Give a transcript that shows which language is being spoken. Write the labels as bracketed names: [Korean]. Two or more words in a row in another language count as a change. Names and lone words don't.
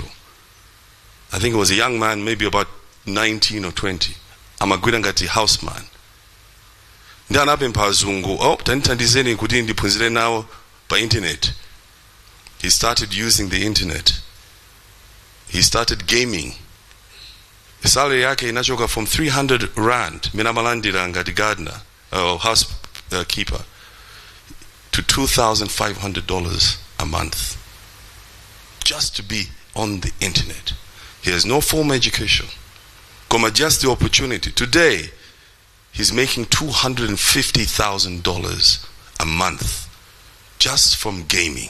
[English] I think it was a young man, maybe about 19 or 20. [Nyanja] Amagwira ngati houseman. Ndi anapempha azungu, tandithandizeni kuti ndiphunzire nawo pa internet. [English] He started using the internet. He started gaming. [Nyanja] Salary yake inachoka [English] from 300 rand, [Nyanja] mina malandira ngati gardener, housekeeper, [English] to $2,500 a month. Just to be on the internet. He has no formal education. Come just the opportunity. Today, he's making $250,000 a month just from gaming.